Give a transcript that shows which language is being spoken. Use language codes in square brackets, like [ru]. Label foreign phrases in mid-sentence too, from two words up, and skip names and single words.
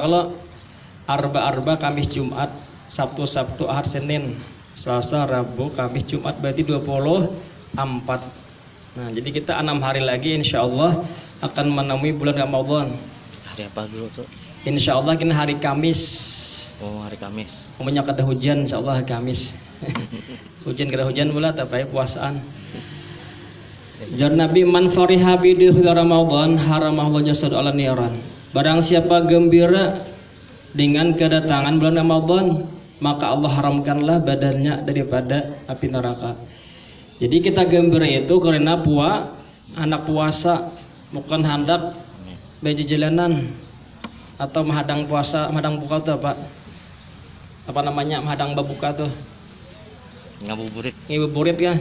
[id] Kalau Arba Kamis Jumat, Sabtu Ahad Senin, Selasa Rabu Kamis Jumat berarti 24. Nah jadi kita 6 hari lagi [ar] إن شاء الله [id] akan menemui bulan Ramadan. Hari apa dulu tuh? [ar] إن شاء الله [bjn] kini hari Kamis. [id] Oh hari Kamis. [bjn] Umumnya kada hujan [ar] إن شاء الله [bjn] hari Kamis. Hujan kada hujan pula tapi puasaan. Jar Nabi [ar] من فرح برمضان حرم الله جسد على نيران. [id] Barang siapa gembira dengan kedatangan bulan Ramadan, maka Allah haramkanlah badannya daripada api neraka. Jadi kita gembira itu karena anak puasa, bukan hendak berjalanan atau menghadang puasa, menghadang buka tuh apa namanya, menghadang berbuka tuh ngabuburit kan.